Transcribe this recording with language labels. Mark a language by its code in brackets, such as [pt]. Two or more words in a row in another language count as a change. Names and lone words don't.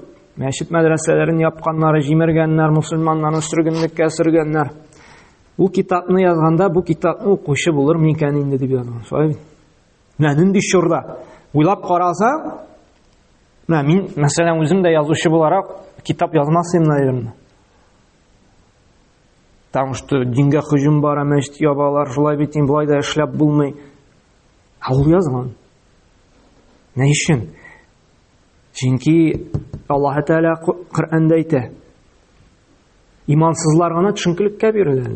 [tt] Мәчет мәдрәсәләрен япканнар, җимергәннәр, мусульманнарны сөргенлеккә сөргәннәр. Ул китапны язганда, бу китапны укучы булыр микән инде дип язган. Шулай бит. Нинди чорда? Уйлап карасаң, мин, мәсәлән, үзем дә язучы буларак китап язмасым, наверное. [ru] Потому что [tt] дингә һөҗүм бара, мәчет ябалар, шулай бит, булай да эшләп булмый. Ул язган. Ни өчен? Чөнки Аллаһ Тәгалә Коръәндә әйтә: имансызлар гына төшенкелеккә бирелә.